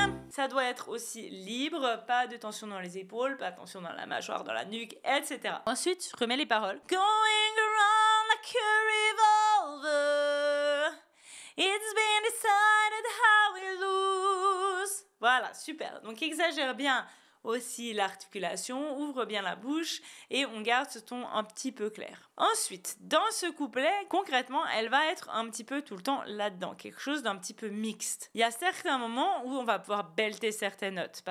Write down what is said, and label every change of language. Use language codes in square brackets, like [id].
[fr] Ça doit être aussi libre, pas de tension dans les épaules, pas de tension dans la mâchoire, dans la nuque, etc. Ensuite, remets les paroles. [en] Going around like a revolver, it's been decided how we lose. [fr] Voilà, super. Donc exagère bien aussi l'articulation, ouvre bien la bouche et on garde ce ton un petit peu clair. Ensuite, dans ce couplet, concrètement, elle va être un petit peu tout le temps là-dedans, quelque chose d'un petit peu mixte. Il y a certains moments où on va pouvoir belter certaines notes.